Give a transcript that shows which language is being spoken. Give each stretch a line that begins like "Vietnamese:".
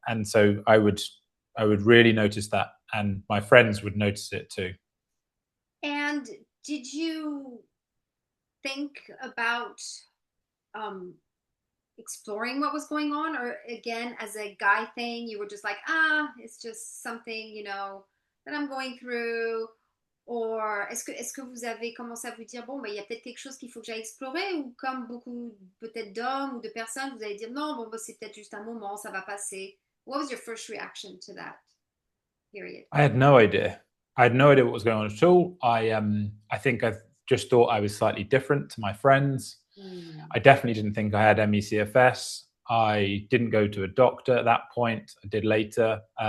English: And so I would really notice that, and my friends would notice it too. And did you think about exploring what was going on, or again, as a guy thing, you were just like, it's just something, that I'm going through?
French: Or est-ce que vous avez commencé à vous dire, bon, il y a peut-être quelque chose qu'il faut que j'aille explorer, ou comme beaucoup peut-être d'hommes ou de personnes, vous allez dire, non, bon, c'est peut-être juste un moment, ça va passer?
English: What was your first reaction to that period? I had no idea. I had no idea what was going on at all. I think I just thought I was slightly different to my friends. I definitely didn't think I had ME/CFS. I didn't go to a doctor at that point. I did later.